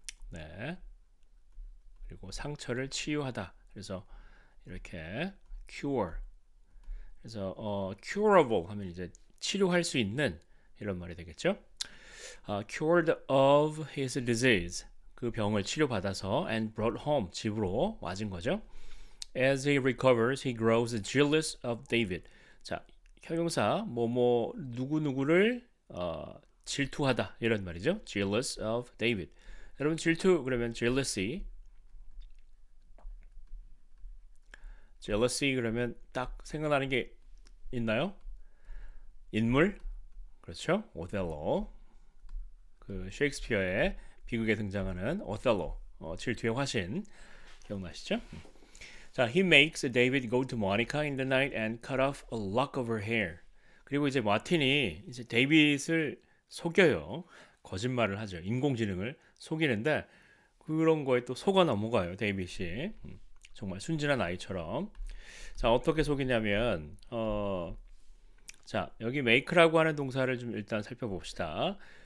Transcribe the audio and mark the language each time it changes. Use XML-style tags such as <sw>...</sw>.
<ko>네. 그리고 상처를 치유하다. 그래서 이렇게 cure. 그래서 curable 하면 이제 치료할 수 있는 이런 말이 되겠죠.</ko> <en>Cured of his disease.</en> <ko>그 병을 치료받아서</ko> <en>and brought home.</en> <ko>집으로 와진 거죠.</ko> <en>As he recovers, he grows jealous of David.</en> <ko>자, 형용사 뭐뭐 누구누구를 질투하다 이런 말이죠.</ko> <en>Jealous of David.</en> <ko>여러분 질투 그러면 jealousy 그러면 딱 생각나는 게 있나요? 인물? 그렇죠. 오텔로. 그 셰익스피어의 비극에 등장하는 오텔로. 질투의 화신. 기억나시죠?</ko> <en>자, he makes David go to Monica in the night and cut off a lock of her hair.</en> <ko>그리고 이제 마틴이 이제 데이빗을 속여요. 거짓말을 하죠. 인공지능을 속이는데 그런 거에 또 속아 넘어가요. 데이빗이. 정말 순진한 아이처럼. 자, 어떻게 속이냐면 자, 여기 make라고 하는 동사를 좀 일단 살펴봅시다.</ko>